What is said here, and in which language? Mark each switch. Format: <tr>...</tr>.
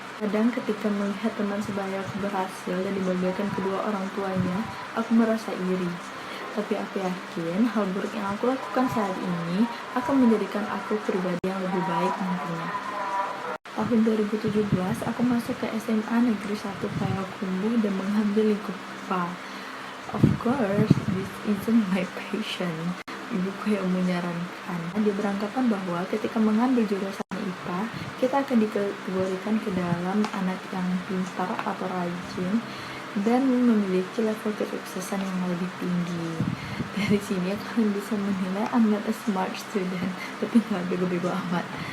<id>Kadang ketika melihat teman sebayaku berhasil dan dibanggakan kedua orang tuanya, aku merasa iri. Tapi aku yakin hal buruk yang aku lakukan saat ini akan menjadikan aku pribadi yang lebih baik nantinya. Tahun 2017, aku masuk ke SMA Negeri 1 Payakumbuh dan mengambil lingkup IPA.</id> <en>Of course, this isn't my passion.</en> <id>Ibuku yang menyarankan. Dia beranggapan bahwa ketika mengambil jurusan IPA, kita akan dikategorikan ke dalam anak yang pintar atau rajin dan memiliki level kesuksesan yang lebih tinggi. Dari sini kalian bisa menilai</id> <en>I'm not a smart student,</en> <id>tapi nggak bego-bego amat.</id>